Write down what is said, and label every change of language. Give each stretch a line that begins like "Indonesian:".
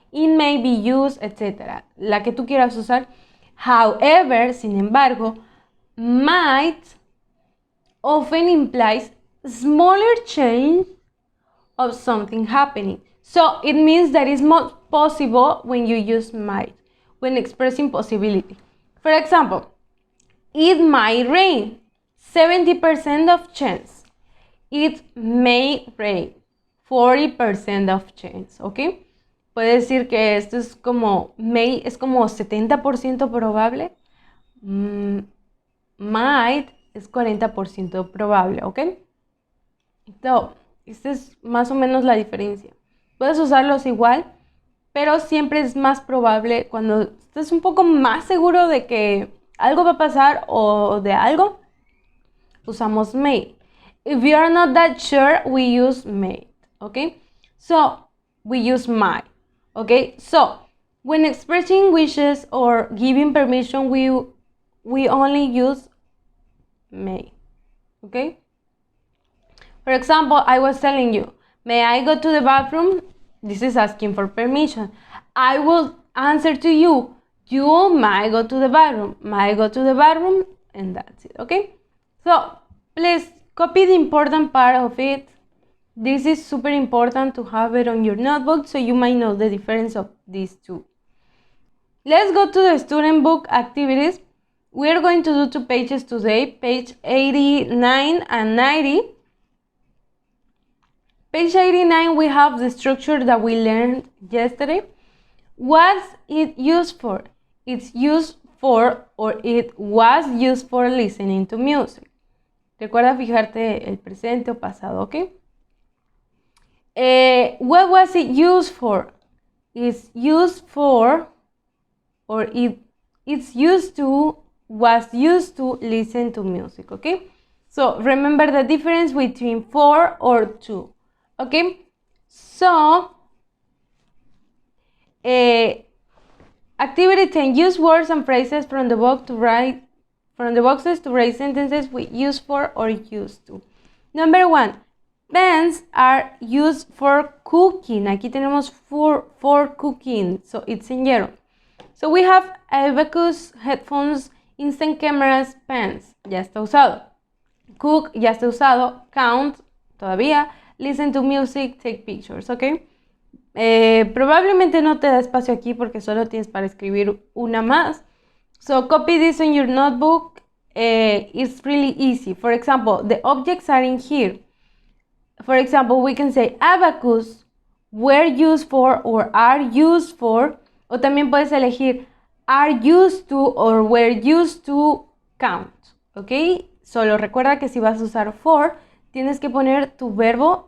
English: It may be used, etc.
Spanish: La que tú quieras usar.
English: However, sin embargo, might often implies smaller change of something happening. So it means that it's more possible when you use might, when expressing possibility. For example, it might rain, 70% of chance. It may rain, 40% of chance, ¿ok?
Spanish: Puede decir que esto es como, may es como 70% probable. Might es 40% probable, ¿ok? So, esta es más o menos la diferencia. Puedes usarlos igual, pero siempre es más probable cuando estás un poco más seguro de que algo va a pasar o de algo, usamos may.
English: If you are not that sure, we use may, okay? So, we use might, okay? So, when expressing wishes or giving permission, we only use may, okay? For example, I was telling you, may I go to the bathroom? This is asking for permission. I will answer to you, you might go to the bathroom, might go to the bathroom, and that's it, okay? So, please copy the important part of it. This is super important to have it on your notebook so you might know the difference of these two. Let's go to the student book activities. We are going to do 2 pages today, page 89 and 90. Page 89, we have the structure that we learned yesterday. What's it used for? It's used for, or it was used for listening to music.
Spanish: Recuerda fijarte el presente o pasado, ¿ok?
English: What was it used for? It's used for, or it's used to, was used to listen to music, ¿ok? So, remember the difference between for or to. Okay, so activity 10, use words and phrases from the box to write, from the boxes to write sentences with use for or used to. Number 1, pens are used for cooking.
Spanish: Aquí tenemos
English: for cooking, so it's in yellow. So we have abacus, headphones, instant cameras, pens,
Spanish: ya está usado.
English: Cook,
Spanish: ya está usado.
English: Count, todavía. Listen to music, take pictures, ¿ok?
Spanish: Probablemente no te da espacio aquí porque solo tienes para escribir una más.
English: So copy this on your notebook. It's really easy. For example, the objects are in here. For example, we can say abacus were used for or are used for.
Spanish: O también puedes elegir
English: are used to or were used to count, ¿ok?
Spanish: Solo recuerda que si vas a usar for, tienes que poner tu verbo.